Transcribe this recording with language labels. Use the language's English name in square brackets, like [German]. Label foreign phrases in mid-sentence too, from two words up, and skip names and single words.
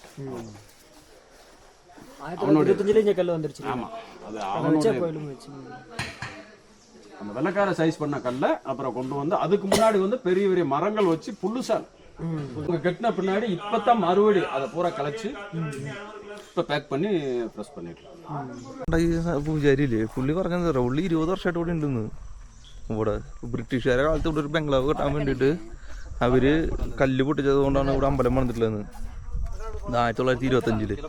[Tamil] கல் வந்துருச்சு. ஆமா அது அவனுடைய அந்த வெள்ளக்கார சைஸ் பண்ண கல்லை அப்புறம் கொண்டு வந்து அதுக்கு முன்னாடி வந்து பெரிய பெரிய மரங்கள் வச்சு புல்லுசால் கட்டின பின்னாடி இப்பதான் மறுபடி அதை பூரா கலைச்சு [Malayalam] ഇപ്പൊ പാക്ക് പണി പ്രസ് [Tamil] பண்ணிடலாம். [Malayalam] പൂജാരിയില്ലേ പുള്ളി പറഞ്ഞത് പുള്ളി 20 വർഷമായിട്ട് ഇവിടെ ഉണ്ടെന്ന്. ഇവിടെ ബ്രിട്ടീഷുകാരെ കാലത്ത് ഇവിടെ ഒരു ബംഗ്ലാവ് കെട്ടാൻ വേണ്ടിയിട്ട് അവര് കല്ല് പൊട്ടിച്ചത് കൊണ്ടാണ് ഇവിടെ അമ്പലം പണിതിട്ടുള്ളത് 1925.